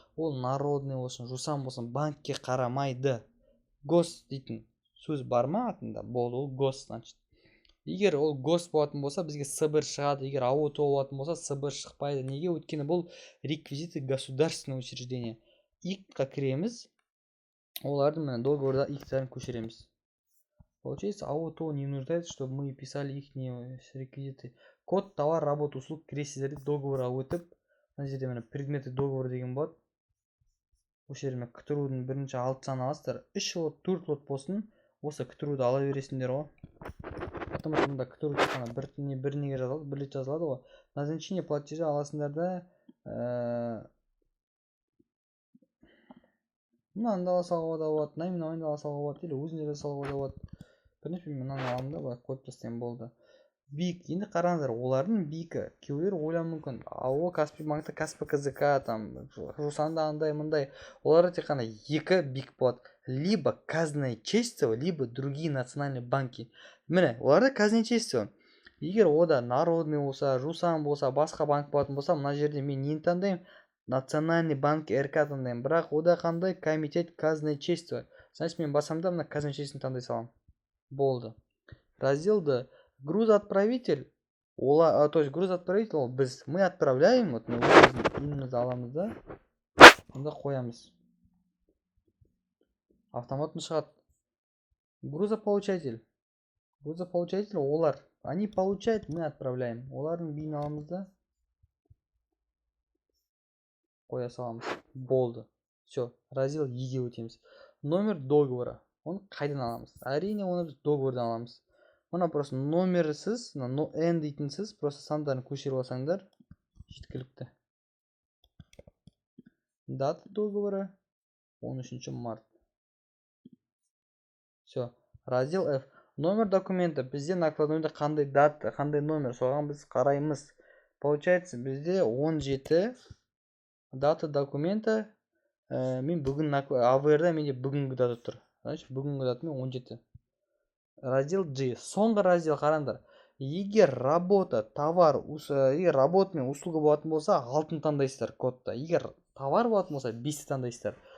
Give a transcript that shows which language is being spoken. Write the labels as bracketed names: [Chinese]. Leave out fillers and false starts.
[Kazakh] Ол народный болсын, жусан болсын, банкке қарамайды. Гос дейтін сөз бар ма атында? Болды, ол гос, значит. Егер ол гос болатын болса, бізге СБР шығады. Егер АОТО болатын болса, СБР шықпайды. Неге? Өйткені бұл [Russian] реквизиты государственного учреждения. [Kazakh] ИК-қа кіреміз. Олардың міне договорда ИК-тарын көшіреміз. [Russian] Получается, АОТО не нуждается, чтобы мы писали их реквизиты. Код, товар, работа, услуг [Kazakh] кіресіздерді договорға өтіп, мына жерде міне [Russian] предметы договор [Kazakh] деген болады. Осы жерде кітірудің бірінші 6 сан аласыздар. 3 лот, 4 лот болсын, осы кітіруді ала бересіңдер ғой. [Russian] Потому что [Kazakh] мұнда кітіру тек бір неге жазылады, бір рет жазылады ғой. [Russian] Назначение платежа [Kazakh] аласыңдар да, мынаны ала салуға да болады, наименование ала салуға болады, или өзіне жасалуға да болады. Бірінші мен мынаны аламын да, былай қойып тастайын болды. БИК. Енді қараңыздар, олардың БИКі кейбіреулер ойлауы мүмкін. АО Каспий банкта КСПКЗК, там жусанда андай мындай. Оларда тек қана екі БИК болады. [Russian] Либо казначейство, либо другие национальные банки. [Kazakh] Міне, оларда казначейство. Егер ода народный болса, жусан болса, басқа банк болатын болса, мына жерде мен нені таңдаймын? [Russian] Национальный банк РК [Kazakh] таңдаймын. Бірақ ода қандай? [Russian] Комитет казначейства. [Kazakh] Значит, мен басамда мына казначействоны таңдай салам. Болды. Разделді. [Russian] Грузоотправитель. [Kazakh] То есть грузоотправитель ол біз. [Russian] Мы отправляем. Вот мы именно [Kazakh] аламыз да. Онда қоямыз. Автоматын шығады. Грузополучатель. Грузополучатель олар. [Russian] Они получают, мы отправляем. [Kazakh] Олардың бейін аламыз да. Қоя саламыз. Болды. Все. Раздел Еге өтеміз. [Russian] Номер договора. [Kazakh] Оны қайдан аламыз? Әрине оны біз договордан аламыз. мына просто номерсіз, n дейтінсіз, просто сандарын көшіріп алсаңдар жеткілікті. [Russian] Дата договора 13 март. Все. Раздел F. Номер документа. [Kazakh] Бізде накладнойда қандай дата, қандай номер, соған біз қараймыз. [Russian] Получается, бізде 17 дата документа. [Kazakh] Мен бүгін AVR-да менде бүгінгі дата тұр. Значит, бүгінгі дата мен 17. Раздел G. Соңғы раздел қараңдар. Егер работа, товар, егер работа мен услуга болатын болса, алтын таңдайсыздар кодта. Егер товар болатын болса, 5 таңдайсыздар.